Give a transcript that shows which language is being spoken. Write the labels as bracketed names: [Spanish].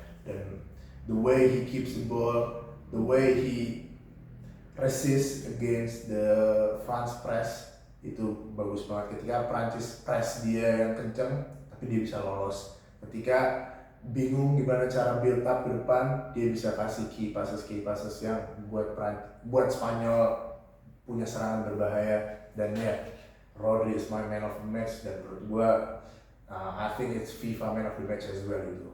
[Indonesian] Dan [English] the way he keeps the ball, the way he resist against the France press, [Indonesian] itu bagus banget. Ketika Prancis press dia yang kenceng, tapi dia bisa lolos. Ketika bingung gimana cara build up ke depan, dia bisa kasih key passes yang buat Spanyol punya serangan berbahaya. Dan [English] Rodri is my man of the match, [Indonesian] dan menurut gua [English] I think it's FIFA man of the match as well [Indonesian] gitu.